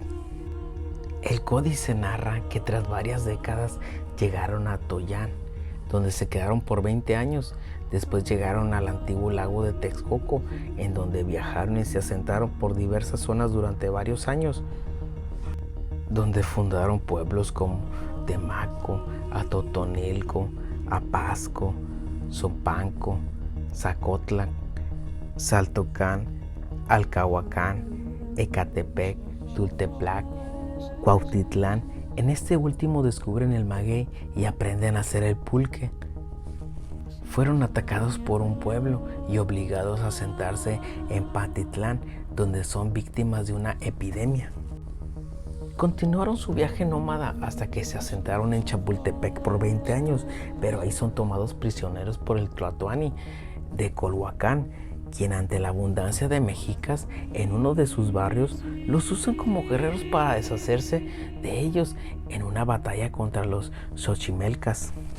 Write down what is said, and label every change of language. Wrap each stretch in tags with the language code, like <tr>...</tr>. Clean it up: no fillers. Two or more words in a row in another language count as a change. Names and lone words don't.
<es>El códice narra que tras varias décadas llegaron a Toyán, donde se quedaron por 20 años. Después llegaron al antiguo lago de Texcoco, en donde viajaron y se asentaron por diversas zonas durante varios años, donde fundaron pueblos como Temaco, Atotonilco, Apasco, Zumpanco, Zacotlac, Saltocán, Alcahuacán, Ecatepec, Tultepec, Cuautitlán. En este último descubren el maguey y aprenden a hacer el pulque. Fueron atacados por un pueblo y obligados a asentarse en Pantitlán, donde son víctimas de una epidemia. Continuaron su viaje nómada hasta que se asentaron en Chapultepec por 20 años, pero ahí son tomados prisioneros por el Tlatoani de Colhuacán, quien ante la abundancia de mexicas en uno de sus barrios, los usan como guerreros para deshacerse de ellos en una batalla contra los xochimelcas.</es>